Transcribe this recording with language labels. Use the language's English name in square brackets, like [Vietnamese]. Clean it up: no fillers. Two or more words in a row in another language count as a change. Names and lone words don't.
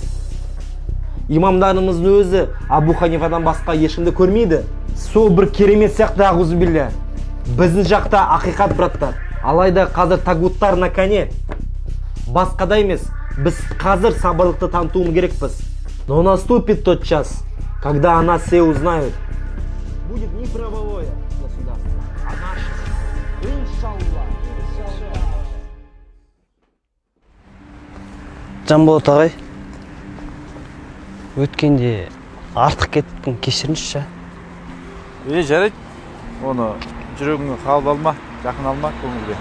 [Kazakh] Имамдарымыздың өзі Абу Ханифадан басқа ешкімді көрмейді. Сол бір керемет сияқты ауызбилля. Біздің жақта ақиқат, браттар. Алайда қазір тагуттар [Russian] на коне. [Kazakh] Басқада емес, біз қазір сабырлықты танытуымыз керекпіз. [Russian] Но наступит тот час, когда о нас все узнают. Будет не правовое государство, а наше. Иншалла. [Kazakh] Жанболат ағай, өткенде артық кеттің, кешіріңізші. Жарайды. Оны жүрегіңе қалып алма, жақын алма көңілге.